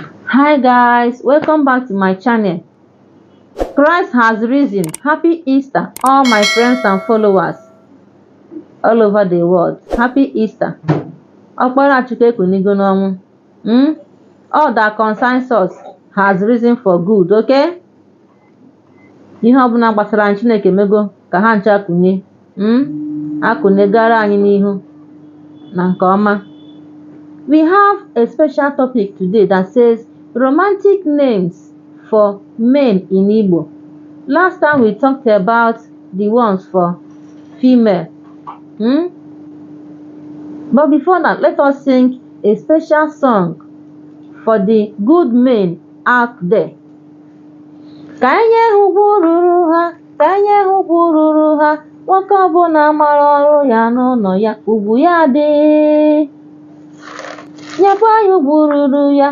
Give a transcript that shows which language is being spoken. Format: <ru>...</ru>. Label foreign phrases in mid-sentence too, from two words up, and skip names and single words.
<en>Hi guys, welcome back to my channel. Christ has risen. Happy Easter all my friends and followers all over the world. Happy Easter.</en> <ig>Ọkpara Chukwu ekunigo n'ọnwụ.</ig> <en>All that concerns us has risen for good, okay?</en> <ig>Ihe ọbụla gbasara anyị Chineke emego ka ha ncha kunye. Akunegara anyị n'ihu na nke ọma.</ig> <en>We have a special topic today that says romantic names for men in Igbo. Last time we talked about the ones for female. But before that, let us sing a special song for the good men out there.</en> <ig>Ka enye ugwu ruru ha, ka enye ugwu ruru ha, nwoke ọbụla mara ọrụ ya n'ụlọ ya, ugwu ya dị. Nyekwa ya ugwu ruru ya.</ig>